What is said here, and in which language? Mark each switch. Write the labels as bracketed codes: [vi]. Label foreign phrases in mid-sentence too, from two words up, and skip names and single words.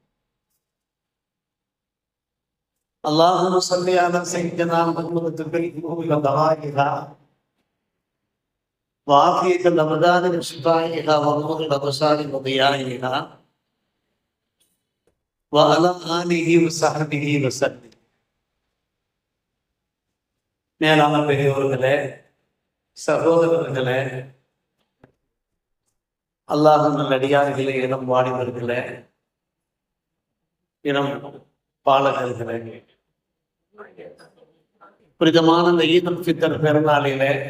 [ar] اللهم صل على سيدنا محمد تبرئه بدوائها وعافية الأبدان بشفائها ونور الأبصار وضيائها وعلى آله وصحبه وسلم. [ta] மேலான பெரியவர்களே, சகோதரர்களே, அல்லாஹ்வின் நல்லடியார்களே, இளம் வாலிபர்களே, இளம் பாலகர்களே, புனிதமான இந்த ஈதுல் ஃபித்ர் பெருநாளிலே